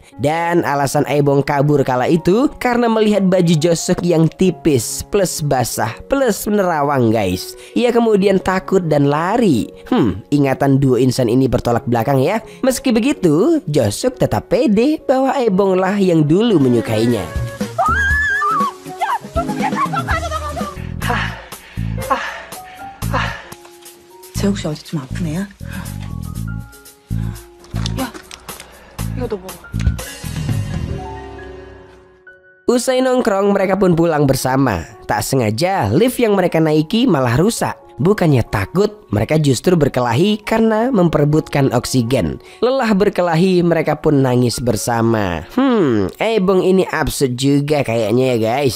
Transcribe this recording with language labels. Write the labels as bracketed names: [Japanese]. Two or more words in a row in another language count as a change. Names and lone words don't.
[Indonesian] Dan alasan Aebong kabur kala itu karena melihat baju Josuk yang tipis plus basah plus menerawang guys. Ia kemudian takut dan lari. Ingatan dua insan ini bertolak belakang ya. Meski begitu, Josuk tetap pede bahwa Aebong lah yang dulu menyukainya. [Korean] 쟤 혹시 어디 좀 아픈 애야? 야, 이거 너 먹어. [Indonesian] Usai nongkrong, mereka pun pulang bersama. Tak sengaja, lift yang mereka naiki malah rusak. Bukannya takut, mereka justru berkelahi karena memperebutkan oksigen. Lelah berkelahi, mereka pun nangis bersama. Aebong ini absurd juga kayaknya ya guys.